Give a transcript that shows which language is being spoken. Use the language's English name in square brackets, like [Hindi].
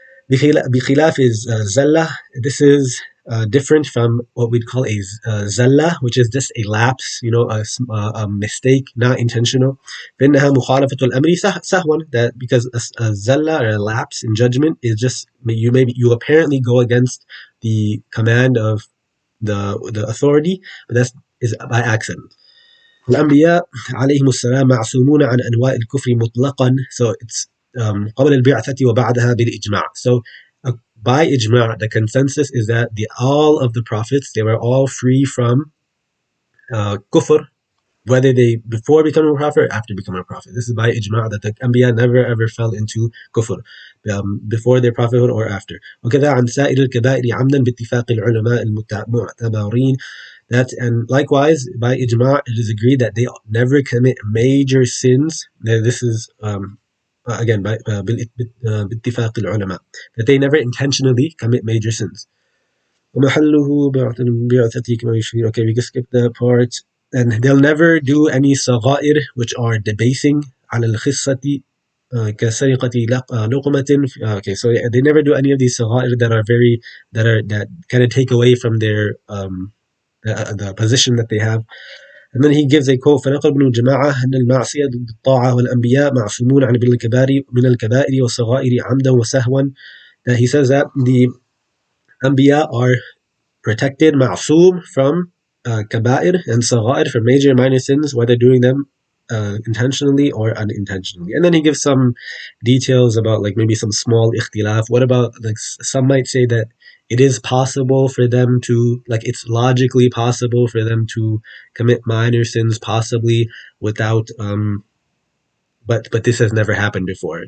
[English] Bikhilaf is zalla. This is different from what we'd call a zalla, which is just a lapse, a mistake, not intentional. [Arabic] فإنها مخالفة الأمر سهوا, [English] that because a zalla, or a lapse in judgment, is just you apparently go against the command of the authority, but that is by accident. [Arabic] الأنبياء عليهم السلام معصومون عن أنواع الكفر مطلقا. [English] So it's [Arabic] قبل البعثة وبعدها بالإجماع. [English] So by ijma', the consensus is that all of the prophets, they were all free from kufr, whether they before becoming a prophet or after becoming a prophet. This is by ijma', that the anbiya never ever fell into kufr before their prophethood or after. [Arabic] وكذا عن سائر الكبائر عمدا باتفاق العلماء المعتبرين. [English] And likewise, by ijma', it is agreed that they never commit major sins. This is again by [Arabic] باتفاق العلماء, [English] that they never intentionally commit major sins. [Arabic] ومحله بعثته كما يشير. [English] Okay, we can skip that part. And they'll never do any صغائر, which are debasing, [Arabic] على الخصة كسرقة لقمة. [English] Okay, so they never do any of these صغائر that kind of take away from their the position that they have. And then he gives a quote: [Arabic] فنقل ابن جماعة أن المعصية ضد الطاعة والأنبياء معصومون عن الكبائر والصغائر عمدا وسهوا. [English] That he says that the Anbiya are protected, ma'soom, from kaba'ir and sagha'ir, from major and minor sins, whether doing them intentionally or unintentionally. And then he gives some details about like maybe some small ikhtilaf. What about, like, some might say that it is possible for them to, like, it's logically possible for them to commit minor sins, possibly without but this has never happened before.